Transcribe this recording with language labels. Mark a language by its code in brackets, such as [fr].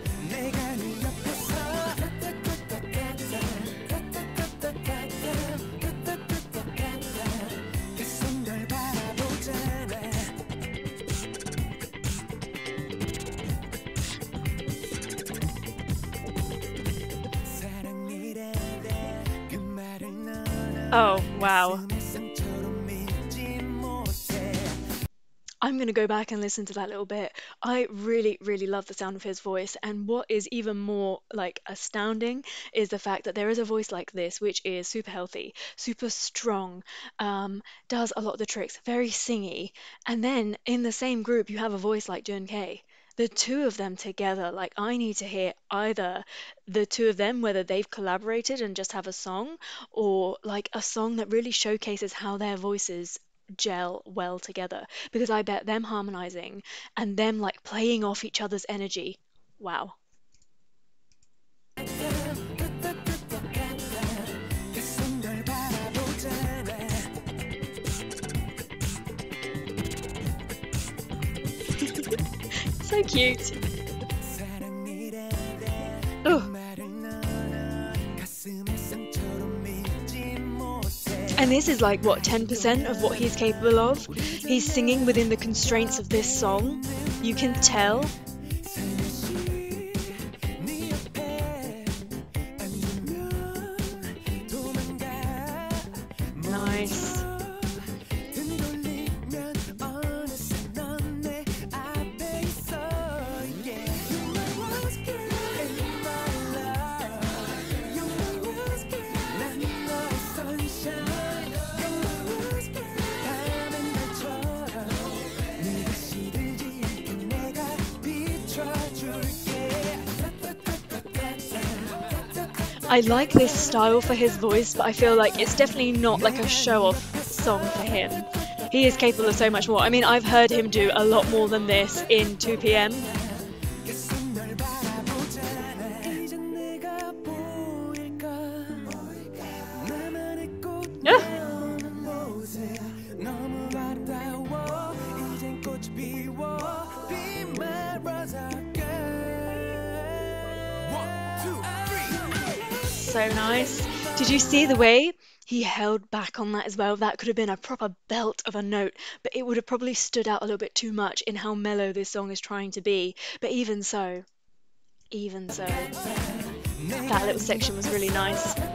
[ko] 내가 네 옆에서 계속 널 바라보잖아 사랑이란 그 말을 너는 [en] Oh, wow. [ko] 가슴에 상처로 밀지 못해 [en] I'm going to go back and listen to that little bit. I really, really love the sound of his voice. And what is even more like astounding is the fact that there is a voice like this, which is super healthy, super strong, does a lot of the tricks, very singy. And then in the same group, you have a voice like JUN.K. The two of them together, like I need to hear either the two of them, whether they've collaborated and just have a song, or like a song that really showcases how their voices gel well together, because I bet them harmonizing and them like playing off each other's energy. Wow. [ko] 계속 널 바라보잖아 [en] So cute. [ko] 사랑이란 그 Ugh. 말을 너는 가슴에 상처로 밀지 못해 [en] And this is like what, 10% of what he's capable of? He's singing within the constraints of this song. You can tell. [ko] 살며시 네 옆에 앉으면 도망가 [en] Nice. [ko] 등 돌리면 어느새 넌 내 앞에 있어 yeah. [en] You're my rose girl and my love You're my rose girl [ko] 난 너의 [en] sunshine You're my rose girl [ko] 하면 날처럼 네가 시들지 않게 내가 비춰줄게 [en] I like this style for his voice, but I feel like it's definitely not like a show-off song for him. He is capable of so much more. I mean, I've heard him do a lot more than this in 2PM. [ko] 계속 널 바라보잖아 이제 내가 보일까 나만의 꽃 나오는 모습 너무 아름다워 이젠 꽃이 피워 [en] Be my rose girl 1, 2, 3 So nice. Did you see the way he held back on that as well? That could have been a proper belt of a note, but it would have probably stood out a little bit too much in how mellow this song is trying to be. But even so, that little section was really nice.